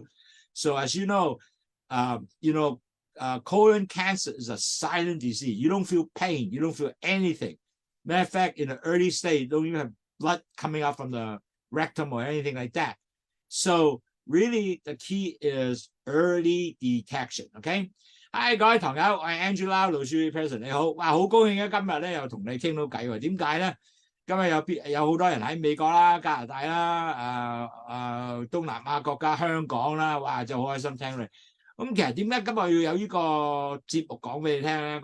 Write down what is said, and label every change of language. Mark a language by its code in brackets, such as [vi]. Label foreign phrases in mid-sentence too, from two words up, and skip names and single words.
[en] So as you know, colon cancer is a silent disease. You don't feel pain. You don't feel anything. Matter of fact, in the early stage, you don't even have blood coming out from the rectum or anything like that. So really, the key is early detection. [yue] OK， 各位朋友，我係 Angela Lowsutea person， 你好，哇，好高興啊！今日咧又同你傾到偈喎。點解咧？今日有好多人喺美國啦、加拿大啦、東南亞國家、香港啦，哇，就好開心聽你。咁其實點解今日要有呢個節目講俾你聽咧？